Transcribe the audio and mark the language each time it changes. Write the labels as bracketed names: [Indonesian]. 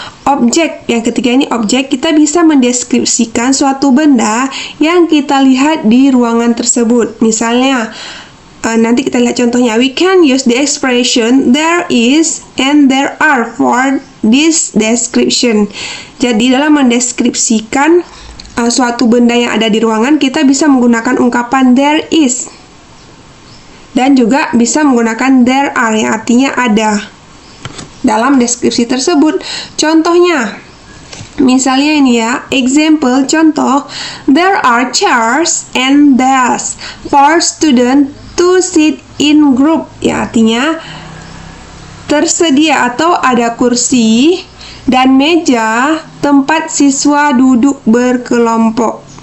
[Indonesian] Objek, yang ketiga ini objek, kita bisa mendeskripsikan suatu benda yang kita lihat di ruangan tersebut. Misalnya, nanti kita lihat contohnya. [English] We can use the expression there is and there are for this description. [Indonesian] Jadi dalam mendeskripsikan suatu benda yang ada di ruangan, kita bisa menggunakan ungkapan there is dan juga bisa menggunakan there are yang artinya ada dalam deskripsi tersebut. Contohnya, misalnya ini ya, example, contoh, [English] there are chairs and desks for students to sit in group, [Indonesian] ya artinya tersedia atau ada kursi dan meja tempat siswa duduk berkelompok.